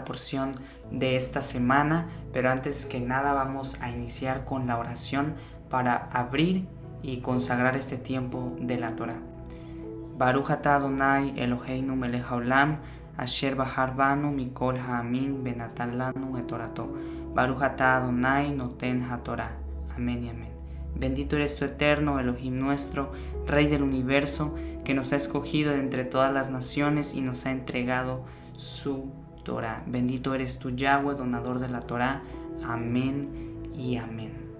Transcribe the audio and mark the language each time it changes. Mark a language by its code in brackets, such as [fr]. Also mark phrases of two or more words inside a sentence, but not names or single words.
[es] porción de esta semana, pero antes que nada vamos a iniciar con la oración para abrir y consagrar este tiempo de la Torah. [he] ברוך אתה אדוני אלוהינו מלך העולם, אשר בחר בנו מכל העמים ונתן לנו את תורתו. ברוך אתה אדוני נותן התורה. [es] Amén y amén. Bendito eres tu eterno Elohim nuestro, Rey del universo, que nos ha escogido de entre todas las naciones y nos ha entregado su Torah. Bendito eres tu Yahweh, donador de la Torah. Amén y amén.